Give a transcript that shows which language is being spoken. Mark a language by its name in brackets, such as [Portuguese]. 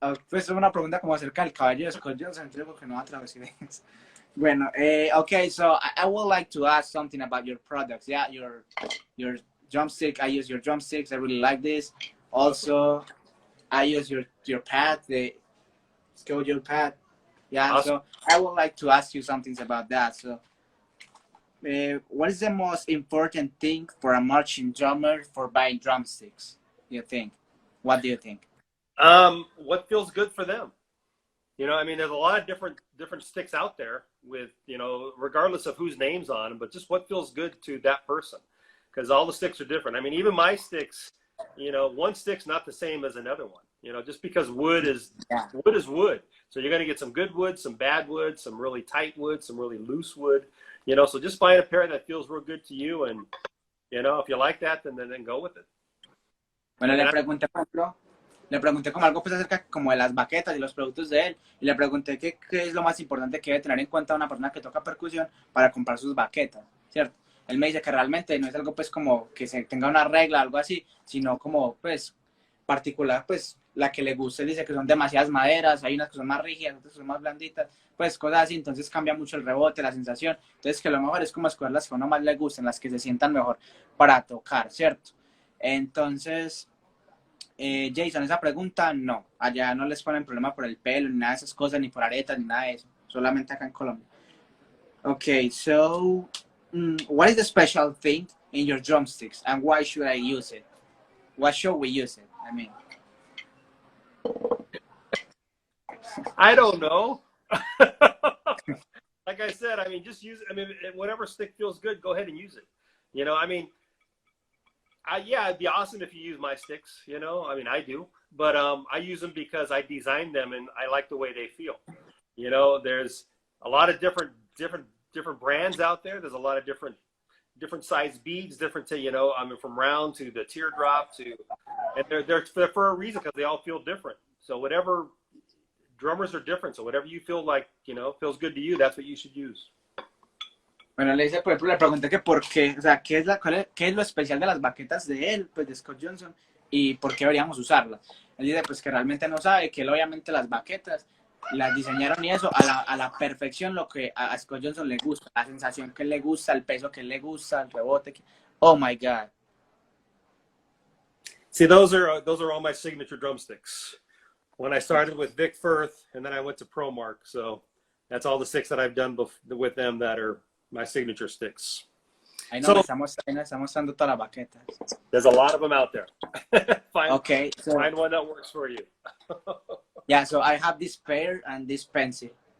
[Spanish] Pues es una pregunta como acerca del cabello de Scott Johnson, creo que no va a traducir. [English] Bueno, okay, so I would like to ask something about your products. Yeah, your drumstick. I use your drumsticks. I really like this. Also, I use your pad, the Scojo pad. Yeah, awesome. So I would like to ask you something about that. So, what is the most important thing for a marching drummer for buying drumsticks? You think? What do you think? What feels good for them. You know, I mean, there's a lot of different sticks out there with, you know, regardless of whose name's on them, but just what feels good to that person, because all the sticks are different. I mean, even my sticks, you know, one stick's not the same as another one. You know, just because wood is wood. So you're going to get some good wood, some bad wood, some really tight wood, some really loose wood. You know, so just find a pair that feels real good to you, and you know, if you like that, then go with it. [Spanish] Bueno, le pregunté como algo pues acerca como de las baquetas y los productos de él, y le pregunté qué es lo más importante que debe tener en cuenta una persona que toca percusión para comprar sus baquetas, ¿cierto? Él me dice que realmente no es algo pues como que se tenga una regla, algo así, sino como pues particular, pues la que le guste. Él dice que son demasiadas maderas, hay unas que son más rígidas, otras que son más blanditas, pues cosas así, entonces cambia mucho el rebote, la sensación, entonces que lo mejor es como escoger las que a uno más le gusten, las que se sientan mejor para tocar, ¿cierto? Entonces... Jason, esa pregunta no, allá no les ponen problema por el pelo, ni nada de esas cosas, ni por aretas, ni nada de eso, solamente acá en Colombia. [English] Okay, so what is the special thing in your drumsticks and why should I use it? Why should we use it? I mean, I don't know. Like I said, I mean, just use it. I mean, whatever stick feels good, go ahead and use it. You know, I mean, yeah, it'd be awesome if you use my sticks, you know, I mean, I do, but I use them because I designed them and I like the way they feel. You know, there's a lot of different brands out there. There's a lot of different different size beads, different to, you know, I mean, from round to the teardrop to, and they're for a reason because they all feel different. So whatever, drummers are different. So whatever you feel like, you know, feels good to you, that's what you should use. [Spanish] Bueno, le dice, por ejemplo, le pregunté que por qué, o sea, qué es lo especial de las baquetas de él, pues de Scott Johnson, y por qué deberíamos usarlas. Él dice, pues que realmente no sabe, que él obviamente las baquetas las diseñaron y eso a la perfección lo que a Scott Johnson le gusta, la sensación que le gusta, el peso que le gusta, el rebote. [English] Oh my God. See, those are all my signature drumsticks. When I started with Vic Firth, and then I went to ProMark, so that's all the sticks that I've done with them that are my signature sticks. [Spanish] Ahí nos estamos dando todas las baquetas. [English] There's a lot of them out there. Okay, so, find one that works for you. Yeah, so I have this pair and this pencil.